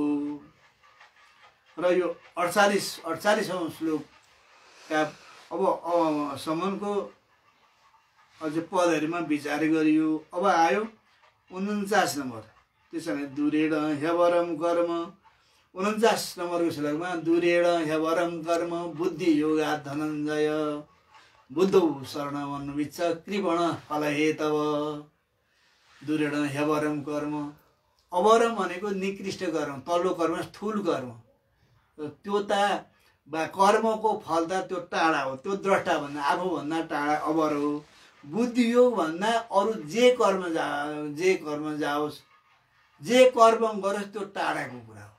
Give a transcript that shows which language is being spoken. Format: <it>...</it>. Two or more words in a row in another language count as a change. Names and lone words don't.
<ne>र यो 48औं श्लोकका अब सम्मको अझै पदहरूमा विचार गरियो। अब आयो 49 नम्बर, त्यसो भने</ne> <sa>दूरेण ह्यवरम कर्म। 49</sa> <ne>नम्बरको श्लोकमा</ne> <sa>दूरेण ह्यवरम कर्म बुद्धि योगा धनञ्जय बुद्धौ शरणमन्विच्छ कृपण फलहेतव। दूरेण ह्यवरम कर्म,</sa> <ne>अवरम भनेको निकृष्ट कर्म, तल्लो कर्म, स्थूल कर्म, त्यो त कर्मको फल त त्यो टाढा हो, त्यो द्रष्टा भन्दा आफूभन्दा टाढा अवर हो। बुद्धियोग भन्दा अरू जे कर्म जाओस् जे कर्म गरोस् त्यो टाढाको कुरा हो।</ne>